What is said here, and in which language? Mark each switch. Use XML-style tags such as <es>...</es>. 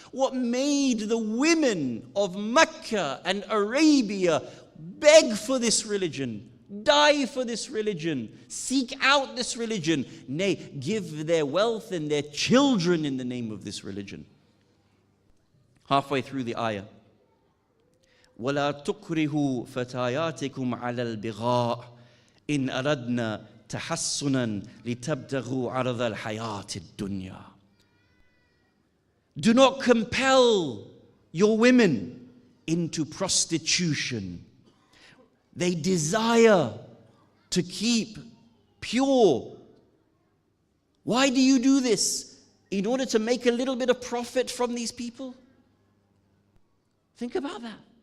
<en>What made the women of Mecca and Arabia beg for this religion, die for this religion, seek out this religion, nay, give their wealth and their children in the name of this religion. Halfway through the ayah,</en> <ar>وَلَا تُكْرِهُ فَتَايَاتِكُمْ عَلَى الْبِغَاءِ إِنْ أَرَدْنَا تَحَسُّنًا لِتَبْتَغُوا عَرَضَ الْحَيَاةِ الدُّنْيَا.</ar> <en>Do not compel your women into prostitution. They desire to keep pure. Why do you do this? In order to make a little bit of profit from these people? Think about that.</en>